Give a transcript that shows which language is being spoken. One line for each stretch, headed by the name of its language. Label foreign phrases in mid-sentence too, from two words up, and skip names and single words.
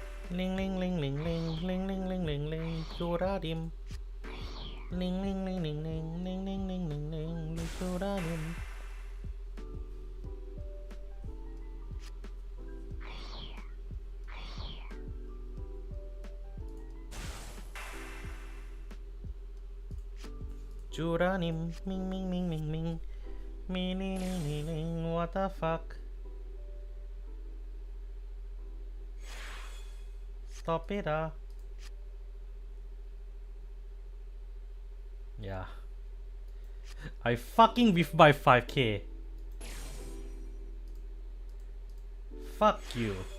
English: Ling ling ling ling ling ling ling ling ling ling Churadim. Ling ling ling ling ling ling ling ling ling ling Churadim. Churadim. Ming ming ming ming ming. Me ling ling ling ling. What the fuck? Stop it, Yeah. I fucking whiffed by 5k. Fuck you.